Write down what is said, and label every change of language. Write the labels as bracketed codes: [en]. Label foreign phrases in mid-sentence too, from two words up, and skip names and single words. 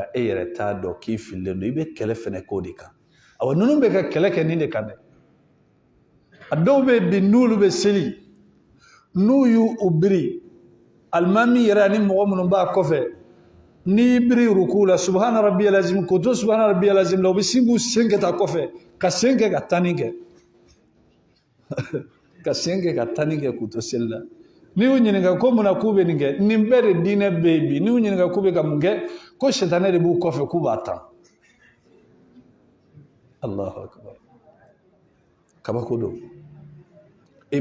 [bm] e yɛrɛ t'a dɔn k'i fililen don i bɛ kɛlɛ fɛnɛ k'o de kan awa ninnu bɛ ka kɛlɛ kɛ nin de kan dɛ a dɔw bɛ yen bi n'olu bɛ seli n'u y'u biri alimami yɛrɛ ani mɔgɔ minnu b'a kɔfɛ n'i biri ruku la [ar] سبحان ربي العظيم [bm] k'o to [ar] سبحان ربي العظيم [bm] la u bɛ sin k'u sen kɛ ta kɔfɛ ka sen kɛ ka tani kɛ ka sen kɛ ka tani kɛ k'u to seli la n'i y'u ɲininka ko munna k'u bɛ nin kɛ nin bɛɛ de diinɛ bɛ yen bi n'i y'u ɲininka k'u bɛ ka mun kɛ ko sitanɛ de b'u kɔfɛ k'u b'a tan [ar] الله أكبر [bm] kabako don e